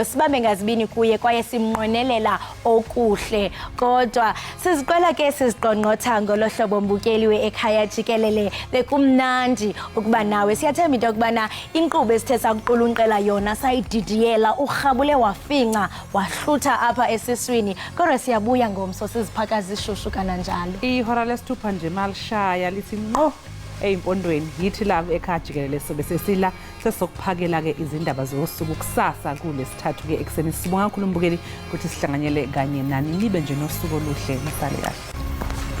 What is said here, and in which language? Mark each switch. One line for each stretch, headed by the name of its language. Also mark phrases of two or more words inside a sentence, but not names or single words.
Xhosa: Sibambe ngazibini kuye kwaye simnqwenelela okuhle kodwa siziqwela ke siziqongqotha ngolohlobo mbukeli we-Ekhaya Jikelele bekumnandi ukuba nawe. Siyathemba into yokubana inkqubo esithe sakuqulunqela yona sayididiyela urhabule wafinca wahlutha apha esiswini. Kodwa siyabuya ngomso siziphakazi ishushu kananjalo.
Zulu: Ihora lesithupha nje malishaya lithi ngqo eimpondweni yithi la ekhaya Jikelele sobe sesila sesokuphakela ke izindaba zosuku kusasa kulesithathu ke ekseni. Sibonga kakhulu mbukeli ukuthi sihlanganyele kanye nani nibe nje nosuku oluhle nisale kahle.